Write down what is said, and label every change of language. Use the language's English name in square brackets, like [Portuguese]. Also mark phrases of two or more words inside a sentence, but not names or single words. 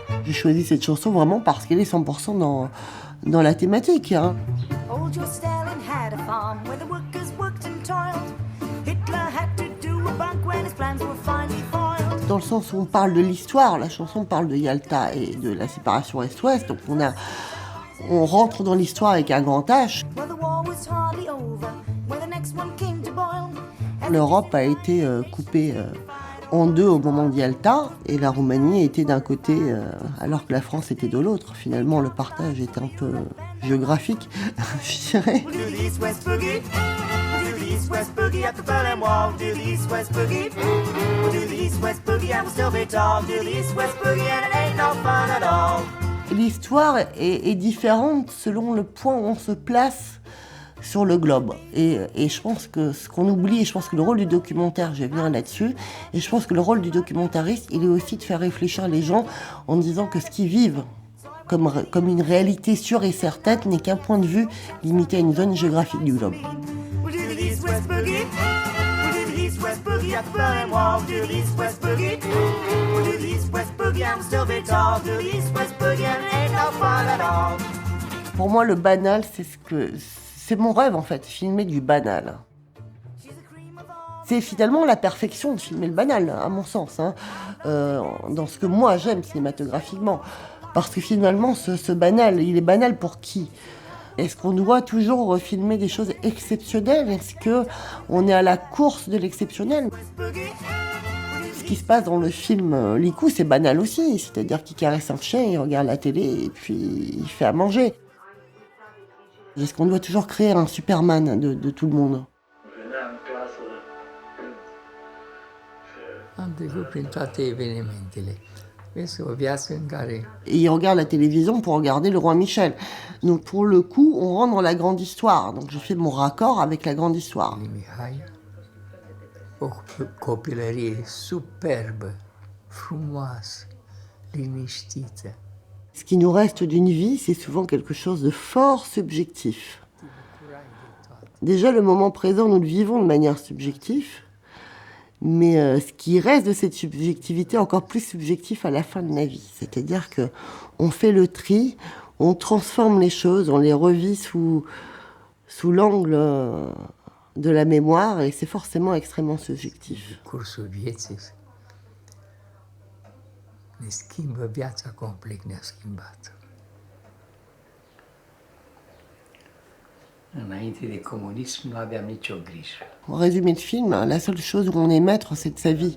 [French] J'ai choisi cette chanson vraiment parce qu'elle est 100% dans la thématique. Hein. [English] Old Joe Stalin had a farm where the workers worked and toiled. Hitler had to do a bank when his plans were finally foiled. [French] Dans le sens où on parle de l'histoire, la chanson parle de Yalta et de la séparation Est-Ouest, donc on rentre dans l'histoire avec un grand H. [English] Well, the war was hardly over when the next one came to boil. [French] L'Europe a été coupée en deux au moment de Yalta et la Roumanie était d'un côté alors que la France était de l'autre. Finalement, le partage était un peu géographique, je dirais. [English] We'll do the East-West boogie. We'll do the East-West boogie at the Berlin Wall. We'll do the East-West boogie. We'll do the East-West boogie and we'll still be tall. We'll do the East-West boogie and it ain't no fun at all. [French] L'histoire est différente selon le point où on se place sur le globe. Et je pense que ce qu'on oublie, et je pense que le rôle du documentaire, je vais venir là-dessus, et je pense que le rôle du documentariste, il est aussi de faire réfléchir les gens en disant que ce qu'ils vivent comme une réalité sûre et certaine n'est qu'un point de vue limité à une zone géographique du globe. [English] We'll do the East-West boogie. We'll do the East-West boogie at the Berlin Wall. We'll do the East-West boogie. We'll do the East-West boogie and we'll still be tall. We'll do the East-West boogie and it ain't no fun at all. [French] Pour moi, le banal, c'est mon rêve en fait, filmer du banal. C'est finalement la perfection de filmer le banal, à mon sens, hein, dans ce que moi j'aime cinématographiquement. Parce que finalement, ce banal, il est banal pour qui ? Est-ce qu'on doit toujours filmer des choses exceptionnelles ? Est-ce qu'on est à la course de l'exceptionnel ? Ce qui se passe dans le film Likou, c'est banal aussi. C'est-à-dire qu'il caresse un chien, il regarde la télé et puis il fait à manger. Est-ce qu'on doit toujours créer un Superman de tout le monde ? [Romanian] Am trecut prin toate evenimentele. Vezi o viață în care [French] Et il regarde la télévision pour regarder le roi Michel. Donc pour le coup, on rentre dans la grande histoire. Donc je fais mon raccord avec la grande histoire. [Romanian] lui Mihai, o copilărie superbă, frumoasă, liniștită. [French] Ce qui nous reste d'une vie, c'est souvent quelque chose de fort subjectif. Déjà, le moment présent, nous le vivons de manière subjective. Mais ce qui reste de cette subjectivité, encore plus subjectif à la fin de la vie. C'est-à-dire qu'on fait le tri, on transforme les choses, on les revit sous l'angle de la mémoire et c'est forcément extrêmement subjectif. [Romanian] Cursul vieții ne schimbă viața complet, ne-a schimbat. Înainte de comunism nu aveam nicio grijă. [French] En résumé de film, la seule chose où on est maître, c'est de sa vie.